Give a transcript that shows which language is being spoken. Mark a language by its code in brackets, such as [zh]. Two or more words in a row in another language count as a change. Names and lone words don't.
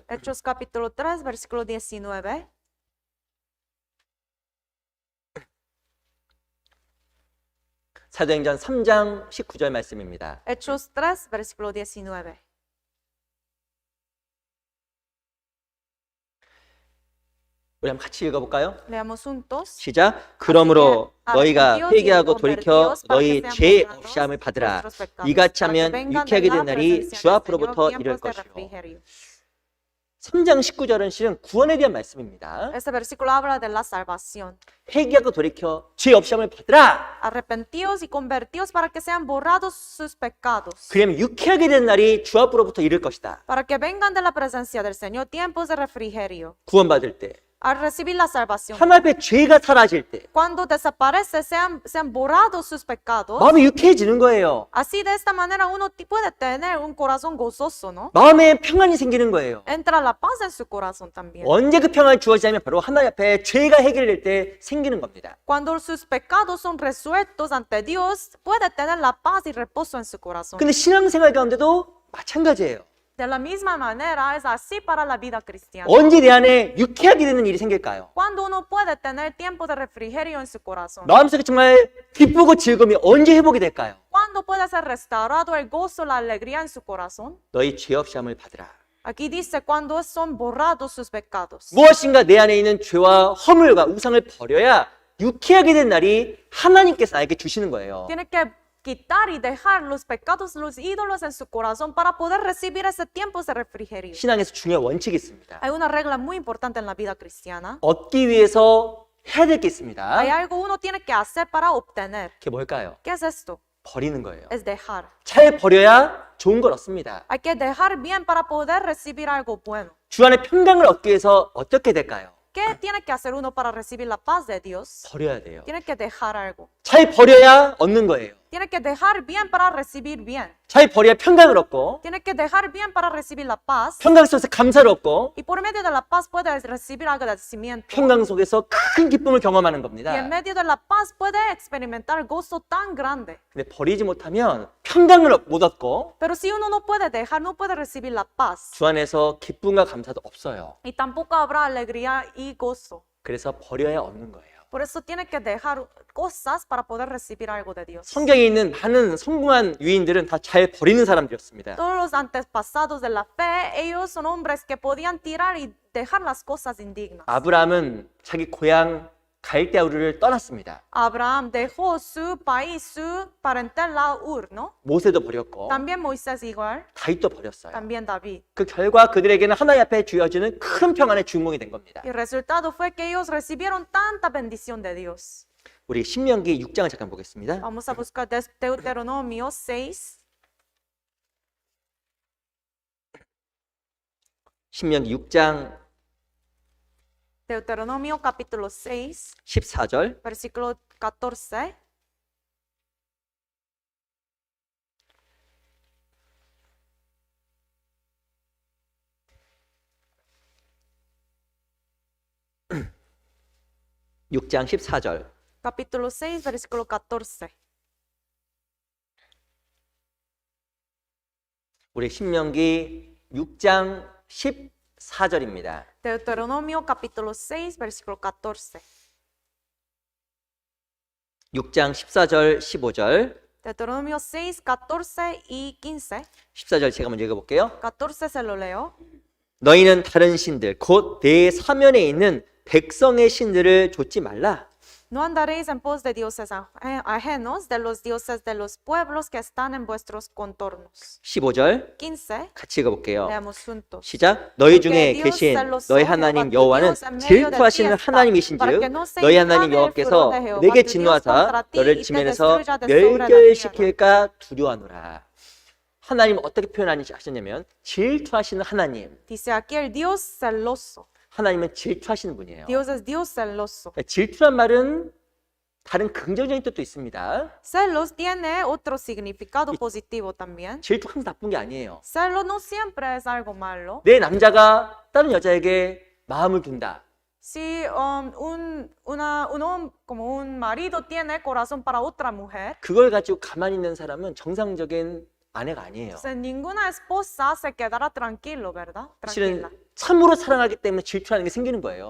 [es] Hechos capítulo 3, versículo 19. [ko] 사도행전 3장 19절 말씀입니다. [es] Hechos 3, versículo 19. [ko] 우리 한번 같이 읽어볼까요? [es] Leamos juntos. [ko] 시작. 그러므로 너희가 회개하고 돌이켜 너희 죄 없이함을 받으라. 이같이 하면 유쾌하게 된 날이 주 앞으로부터 이를 것이요. 3장 19절은 실은 구원에 대한 말씀입니다. [es] Este versículo habla de la salvación. [ko] 회개하고 돌이켜 죄 없이함을 받으라. [es] Arrepentíos y convertíos para que sean borrados sus pecados. [ko] 그러면 유쾌하게 된 날이 주 앞으로부터 이를 것이다. [es] Para que vengan de la presencia del Señor tiempos de refrigerio. [ko] 구원받을 때 [es] Al recibir la salvación. [ko] 하나님 앞에 죄가 사라질 때 [es] Cuando desaparece, sean borrados sus pecados. [ko] 마음이 유쾌해지는 거예요. [es] Así de esta manera uno puede tener un corazón gozoso, ¿no? [ko] 마음에 평안이 생기는 거예요. [es] Entra la paz en su corazón también. [ko] 언제 그 평안이 주어지냐면 바로 하나님 앞에 죄가 해결될 때 생기는 겁니다. [es] Cuando sus pecados son resueltos ante Dios, puede tener la paz y reposo en su corazón. [ko] 근데 신앙생활 가운데도 마찬가지예요. [es] De la misma manera es así para la vida cristiana. [ko] 언제 내 안에 유쾌하게 되는 일이 생길까요? [es] Cuando uno puede tener tiempo de refrigerio en su corazón. [ko] 마음속에 정말 기쁘고 즐거움이 언제 회복이 될까요? [es] Cuando puede ser restaurado el gozo, la alegría en su corazón. [ko] 너희 죄 없이 함을 받으라. [es] Aquí dice cuando son borrados sus pecados. [ko] 무엇인가 내 안에 있는 죄와 허물과 우상을 버려야 유쾌하게 된 날이 하나님께서 나에게 주시는 거예요. [es] Tiene que quitar y dejar los pecados, los ídolos en su corazón para poder recibir ese tiempo de refrigerio. [ko] 신앙에서 중요한 원칙이 있습니다. [es] Hay una regla muy importante en la vida cristiana. [ko] 얻기 위해서 해야 될 게 있습니다. [es] Hay algo uno tiene que hacer para obtener. [ko] 그게 뭘까요? [es] ¿Qué es esto? [ko] 버리는 거예요. [es] Es dejar. [ko] 잘 버려야 좋은 걸 얻습니다. [es] Hay que dejar bien para poder recibir algo bueno. [ko] 주 안에 평강을 얻기 위해서 어떻게 될까요? [es] ¿Qué tiene que hacer uno para recibir la paz de Dios? [ko] 버려야 돼요. [es] Tiene que dejar algo. [ko] 잘 버려야 얻는 거예요. [es] Tiene que dejar bien para recibir bien. [ko] 잘 버려야 평강을 얻고 [es] Tiene que dejar bien para recibir la paz. [ko] 평강 속에서 감사를 얻고 [es] Y por medio de la paz puede recibir agradecimiento. [ko] 평강 속에서 큰 기쁨을 경험하는 [es] Y en [ko] 겁니다. [es] medio de la paz puede experimentar gozo tan grande. [ko] 근데 버리지 못하면 평강을 못 얻고 [es] Pero si uno no puede dejar, no puede recibir la paz. [ko] 주 안에서 기쁨과 감사도 없어요. [es] Y tampoco habrá alegría y gozo. [ko] 그래서 버려야 얻는 거예요. [es] Por eso tiene que dejar cosas para poder recibir algo de Dios. [ko] 성경에 있는 많은 성공한 유인들은 다 잘 버리는 사람들이었습니다. [es] Todos los antepasados de la fe, ellos son hombres que podían tirar y dejar las cosas indignas. [ko] 아브라함은 자기 고향 갈대아 우르를 떠났습니다. [es] Abraham dejó su país, su parentela Ur, ¿no? [ko] 모세도 버렸고 [es] También Moisés igual, [ko] 다윗도 버렸어요. [es] también David. [ko] 그 결과 그들에게는 하나님 앞에 주어지는 큰 평안의 주인공이 된 겁니다. [es] Y el resultado fue que ellos recibieron tanta bendición de Dios. [ko] 우리 신명기 6장을 잠깐 보겠습니다. [es] Vamos a buscar Deuteronomio 6. [ko] 신명기 6장 [es] Deuteronomio capítulo 6, [ko] 14절 [es] versículo 14. [ko] 육장 14절 [es] Capítulo 6, versículo 14. [ko] 우리 신명기 6장 14절입니다. [es] Deuteronomio capítulo 6, versículo 14. [ko] 6장 14절 15절 [es] Deuteronomio 6, 14 y 15. [ko] 14절 제가 먼저 읽어볼게요. [es] 14 se lo leo. [ko] 너희는 다른 신들 곧 내 사면에 있는 백성의 신들을 좇지 말라. [es] No andaréis en pos de dioses ajenos, de los dioses de los pueblos que están en vuestros contornos. [ko] 15절 15. 같이 읽어볼게요. [es] Leamos juntos. [ko] 시작. 너희 중에 계신 너희 하나님 여호와는 질투하시는 하나님이신즉 너희 하나님 여호와께서 내게 진노하사 너를 지면에서 멸결시킬까 두려워하노라. 하나님 어떻게 표현하셨냐면 질투하시는 하나님. [es] Dice aquí el Dios celoso. [ko] 하나님은 질투하시는 분이에요. [es] Dios es Dios celoso. [ko] 질투란 말은 다른 긍정적인 뜻도 있습니다. [es] Celos tiene otro significado positivo también. [ko] 질투 항상 나쁜 게 아니에요. [es] Celos no siempre es algo malo. [ko] 내 남자가 다른 여자에게 마음을 둔다. [es] Si como un marido tiene corazón para otra mujer, [ko] 그걸 가지고 가만히 있는 사람은 정상적인 아내가 아니에요. [es] entonces ninguna esposa se quedará tranquilo, ¿verdad? [ko] 실은 [es] Tranquila. [ko] 참으로 사랑하기 때문에 질투하는 게 생기는 거예요.